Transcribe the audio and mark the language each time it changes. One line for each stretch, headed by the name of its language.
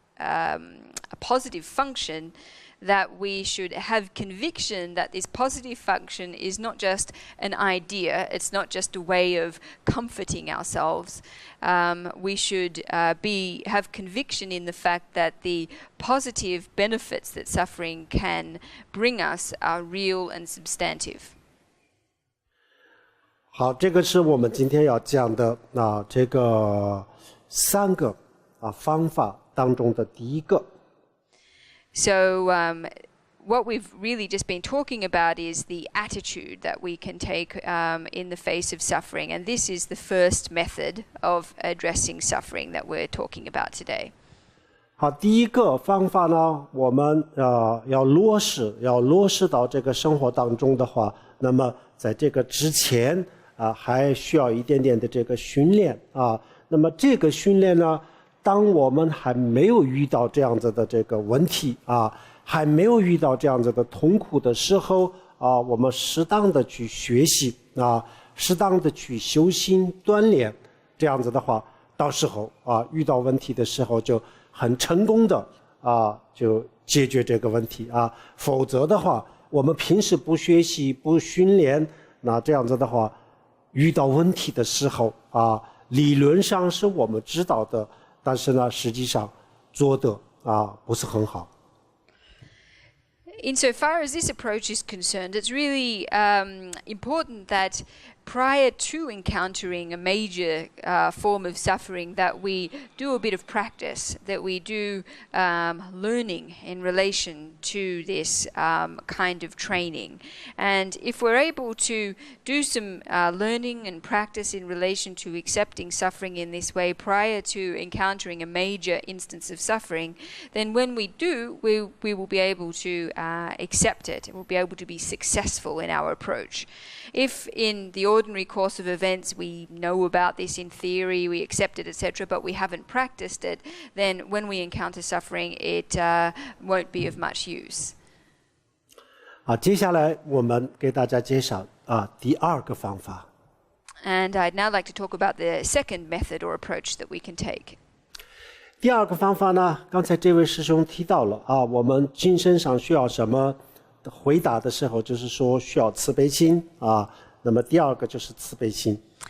English: a positive function, that we should have conviction that this positive function is not just an idea, it's not just a way of comforting ourselves. We should have conviction in the fact that the positive benefits that suffering can bring us are real and substantive.
Chinese: 好，这个是我们今天要讲的这个3个方法当中的第一个。
English: So what we've really just been talking about is the attitude that we can take in the face of suffering. And this is the first method of addressing suffering that we're talking about today.
Chinese: 好，第一个方法呢，我们要落实到这个生活当中的话，那么在这个之前还需要一点点的这个训练那么这个训练呢，当我们还没有遇到这样子的这个问题还没有遇到这样子的痛苦的时候我们适当的去学习适当的去修心锻炼，这样子的话，到时候遇到问题的时候就很成功的就解决这个问题否则的话，我们平时不学习不训练，那这样子的话，遇到问题的时候理论上是我们知道的，但是呢，实际上做的不是很好。
English: Insofar as this approach is concerned, it's really important that prior to encountering a major form of suffering, that we do a bit of practice, that we do learning in relation to this kind of training. And if we're able to do some learning and practice in relation to accepting suffering in this way prior to encountering a major instance of suffering, then when we do, we will be able to accept it. We'll be able to be successful in our approach. If in the ordinary course of events we know about this in theory, we accept it, etc., but we haven't practiced it, then when we encounter suffering, it won't be of much use.
Chinese: 接下来我们给大家介绍第二个方法。
English: And I'd now like to talk about the second method or approach that we can take.
Chinese: 第二个方法呢，刚才这位师兄提到了我们精神上需要什么回答的时候，就是说需要慈悲心那么第二个就是慈悲心。